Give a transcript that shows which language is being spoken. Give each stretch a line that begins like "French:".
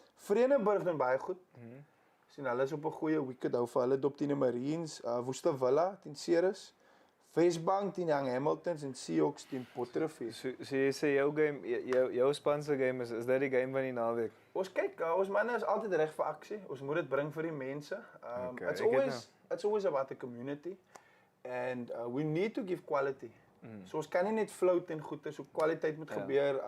Afrikaans: Vredenburg doen baie goed. Sien hulle is op 'n goeie wicket hou vir hulle dop teen die Marines, Woeste Villa teen Ceres. Wesbank teen Young Hamiltons en Seahawks teen Potterfield. So jy sê jou game, jou span se game is dit die game van die naweek? Ons kyk, ons manne is altyd reg vir aksie. Ons moet dit bring vir die mense.
English: Okay, it's always about the community and we need to give quality.
Afrikaans: So ons kan nie net float en goeie, so kwaliteit moet gebeur.